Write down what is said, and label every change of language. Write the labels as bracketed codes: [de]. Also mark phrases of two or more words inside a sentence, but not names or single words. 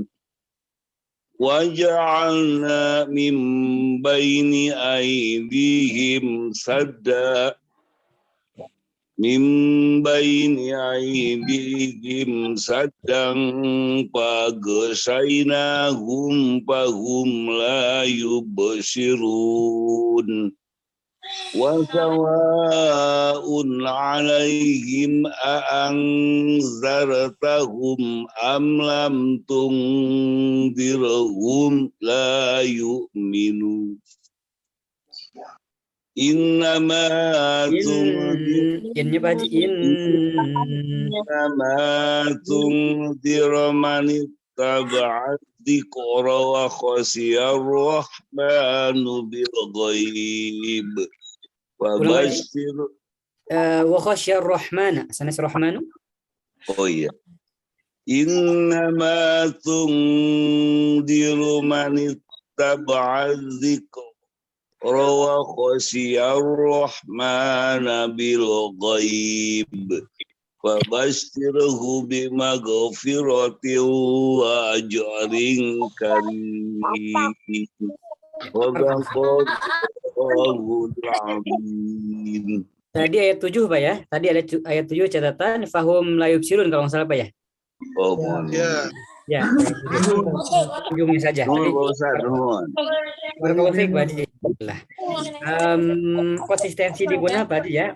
[ar] وجعلنا من بين أيديهم سدا من بين أيديهم سدا فأغشيناهم فهم لا يبصرون. وسواء عليهم أأنذرتهم أم لم تنذرهم لا يؤمنون. إنما تنذر من اتبع الذكر وخشي الرحمن بالغيب. وبشر وخشي الرحمن. سنس الرحمن. [id] Oh iya. [ar] إنما تنذر من اتبع الذكر وخشي الرحمن بالغيب. فبشره بمغفرة وأجر كريم. والله أعلم. [id] Tadi ayat 7 Pak ya. Tadi ada ayat 7 catatan [ar] فهم لا يبصرون [id] kalau nggak salah Pak ya. Oh, mohon. Ya, ujungnya saja. [ar] بارك الله فيك [id] Pak Haji. Konsistensi di gunah Pak Haji ya.